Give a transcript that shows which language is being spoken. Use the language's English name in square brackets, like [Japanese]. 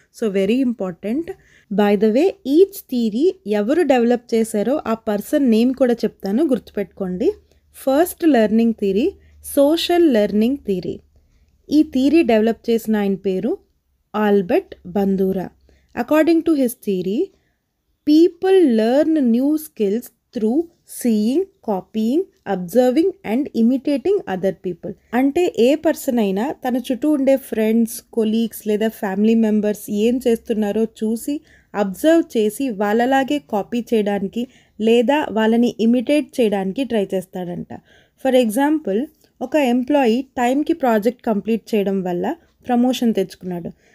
[English] So very important. By the way, [Telugu] each theory ఎవరు develop చేశారో ఆ పర్సన్ నేమ్ కూడా చెప్తాను, గుర్తుపెట్టుకోండి. [English] First learning theory social learning theory. [Telugu] ఈ థియరీ డెవలప్ చేసిన ఆయన పేరు Albert బందూరా. [English] According to his theory, people learn new skills through seeing, copying, observing and imitating other people. [Telugu] అంటే ఏ పర్సన్ అయినా తన చుట్టూ ఉండే ఫ్రెండ్స్, కొలీగ్స్ లేదా ఫ్యామిలీ మెంబర్స్ ఏం చేస్తున్నారో చూసి అబ్జర్వ్ చేసి వాళ్ళలాగే కాపీ చేయడానికి లేదా వాళ్ళని ఇమిటేట్ చేయడానికి ట్రై చేస్తాడంట. [English] for example, [Telugu] ఒక ఎంప్లాయీ టైంకి ప్రాజెక్ట్ కంప్లీట్ చేయడం వల్ల ప్రమోషన్ తెచ్చుకున్నాడు.